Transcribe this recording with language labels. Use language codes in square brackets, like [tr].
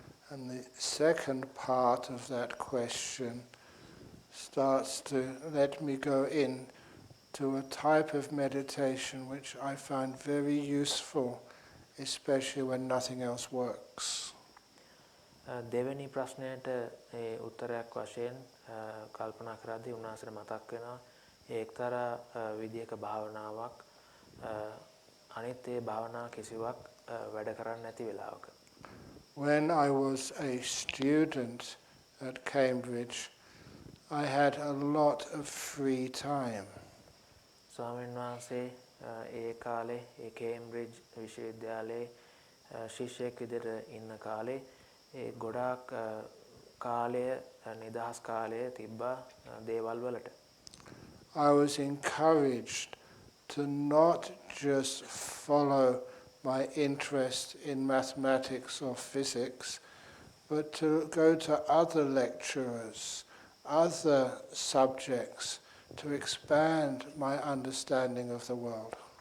[en] And the second part of that question starts to let me go in to a type of meditation which I find very useful, especially when nothing else works. [si] දෙවෙනි ප්‍රශ්නයට ඒ උත්තරයක් වශයෙන් කල්පනා කරද්දී උන්වහන්සේට මතක් වෙනවා ඒ එක්තරා විදියක භාවනාවක් අනිත් ඒ භාවනා කිසිවක් වැඩ කරන්නේ නැති වෙලාවක. [en] When I was a student at Cambridge, I had a lot of free time. [si] ස්වාමීන් වහන්සේ ඒ කාලේ ඒ කේම්බ්‍රිජ් විශ්වවිද්‍යාලයේ ශිෂ්‍යයෙක් විදිහට ඉන්න කාලේ ඒ ගොඩාක් කාලය නිදහස් කාලය තිබ්බා දේවල් වලට. [en] I was encouraged to not just follow my interest in mathematics or physics, but to go to other lecturers, other subjects, to expand my understanding of the world.